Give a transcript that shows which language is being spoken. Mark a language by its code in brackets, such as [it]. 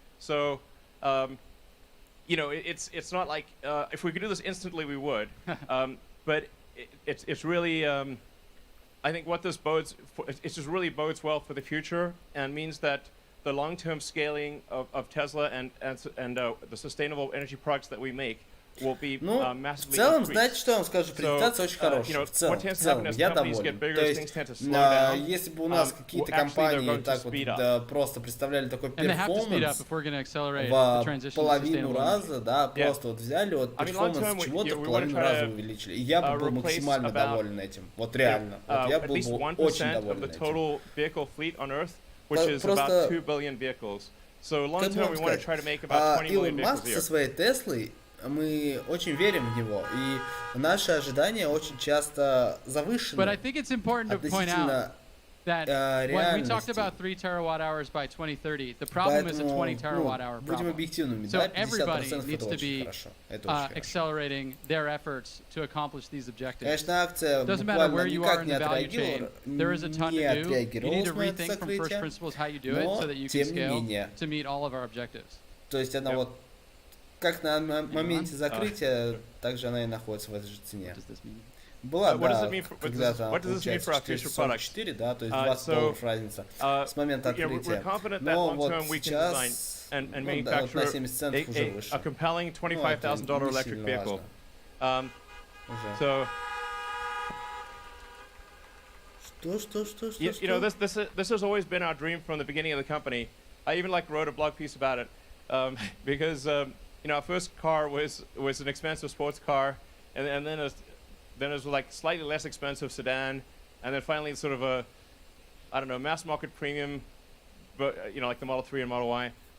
[en] So, you know, it's not like if we could do this instantly, we would. But it's really, I think what this bodes for, it just really bodes well for the future, and means that the long-term scaling of Tesla and the sustainable energy products that we make will be [ru] Ну, в [en] massively [ru] целом, [en] increased. [ru] знаете, что я вам скажу? Презентация очень хорошая. В целом, я доволен. То есть, если бы у нас какие-то компании так вот просто представляли такой перформанс в половину раза, да, просто вот взяли вот перформанс чего-то в половину раза увеличили. И я бы был максимально доволен этим. Вот реально. Вот я был бы очень доволен этим. [en] Which is about 2 billion vehicles. So long term, we want to try to make about 20 million vehicles a year. [ru] Со своей Теслой, мы очень верим в него, и наши ожидания очень часто завышены. [en] But I think it's important to point out that when we talked about 3 terawatt hours by 2030, the problem is a 20 terawatt hour problem. So everybody needs to be accelerating their efforts to accomplish these objectives. Doesn't matter where you are in the value chain, there is a ton to do. You need to rethink from first principles how you do it so that you can scale to meet all of our objectives. [ru] То есть она вот как на моменте закрытия, также она и находится в этой же цене. Была, да, когда-то, получается, 444, да, то есть $20 разница с момента открытия. Но вот сейчас, ну, да, вот на 70 центов уже выше. [en] A compelling $25,000 electric vehicle. So, [ru] Что? [en] You know, this has always been our dream from the beginning of the company. I even wrote a blog piece about it because you know, our first car was an expensive sports car, and then it was like slightly less expensive sedan, and then finally sort of a, I don't know, mass market premium, but you know, like the Model 3 and Model Y.